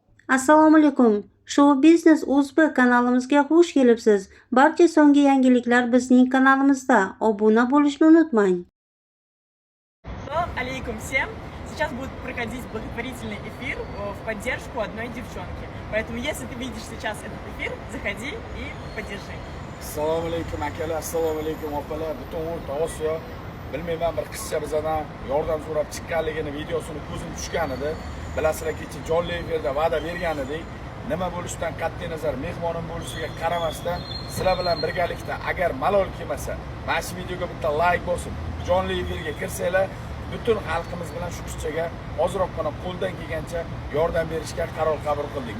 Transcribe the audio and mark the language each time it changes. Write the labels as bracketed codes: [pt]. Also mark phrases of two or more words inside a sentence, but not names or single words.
[uz] Assalomu alaykum. Show Business Uzbek kanalimizga xush kelibsiz. Barcha so'nggi yangiliklar bizning kanalimizda. Obuna bo'lishni unutmang. [ru] Салам алейкум всем! Сейчас будет проходить благотворительный эфир в поддержку одной девчонки. Поэтому, если ты видишь сейчас этот эфир, заходи и поддержи. [uz] Assalomu alaykum akalar, assalomu alaykum opalar, butun o'rta Osiyo. Bilmayman, bir qizcha bizdan yordam so'rab chiqqanligini videosini ko'zim tushgan edi. Bilasizlar, kecha jonli efirda va'da bergan edik. Nima bo'lishidan qat'iy nazar mehmonim bo'lishiga qaramasdan sizlar bilan birgalikda agar malol kelmasa, mana shu videoga bitta like bosib, jonli efirga kirsanglar, butun xalqimiz bilan shu qizchaga ozroqgina qo'ldan kelgancha yordam berishga qaror qabul qildik.